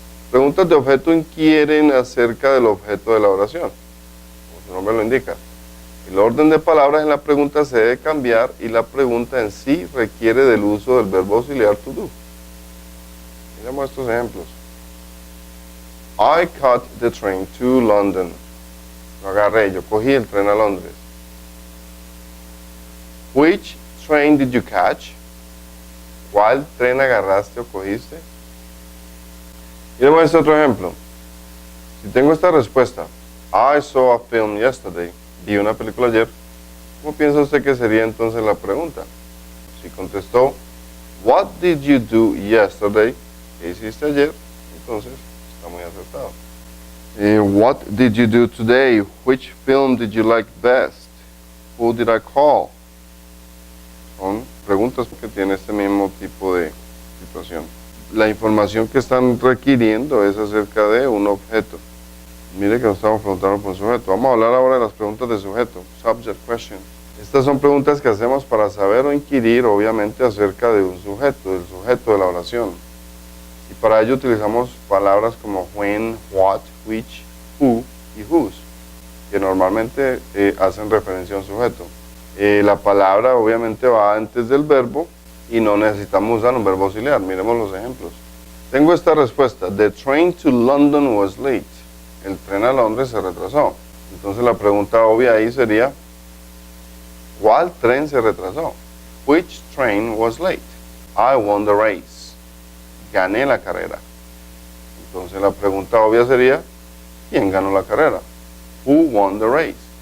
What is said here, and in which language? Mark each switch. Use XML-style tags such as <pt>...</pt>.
<es>Preguntas de objeto inquieren acerca del objeto de la oración, como su nombre lo indica. El orden de palabras en la pregunta se debe cambiar y la pregunta en sí requiere del uso del verbo auxiliar to do. Miremos estos ejemplos.</es> <en>I caught the train to London.</en> <es>Lo agarré, yo cogí el tren a Londres.</es> <en>Which train did you catch?</en> <es>¿Cuál tren agarraste o cogiste? Miremos este otro ejemplo. Si tengo esta respuesta,</es> <en>I saw a film yesterday.</en> <es>Vi una película ayer. ¿Cómo piensa usted que sería entonces la pregunta? Si contestó,</es> <en>what did you do yesterday?</en> <es>¿Qué hiciste ayer? Entonces, está muy acertado.</es> <en>What did you do today? Which film did you like best? Who did I call?</en> <es>Son preguntas que tienen este mismo tipo de situación. La información que están requiriendo es acerca de un objeto. Mire que nos estamos preguntando por un sujeto. Vamos a hablar ahora de las preguntas de sujeto.</es> <en>Subject question.</en> <es>Estas son preguntas que hacemos para saber o inquirir, obviamente, acerca de un sujeto, del sujeto de la oración. Y para ello utilizamos palabras como when, what, which, who y whose, que normalmente hacen referencia a un sujeto. La palabra obviamente va antes del verbo y no necesitamos usar un verbo auxiliar. Miremos los ejemplos. Tengo esta respuesta.</es> <en>The train to London was late.</en> <es>El tren a Londres se retrasó. Entonces la pregunta obvia ahí sería, ¿cuál tren se retrasó?</es> <en>Which train was late? I won the race.</en> <es>Gané la carrera. Entonces la pregunta obvia sería, ¿quién ganó la carrera?</es> <en>Who won the race?</en>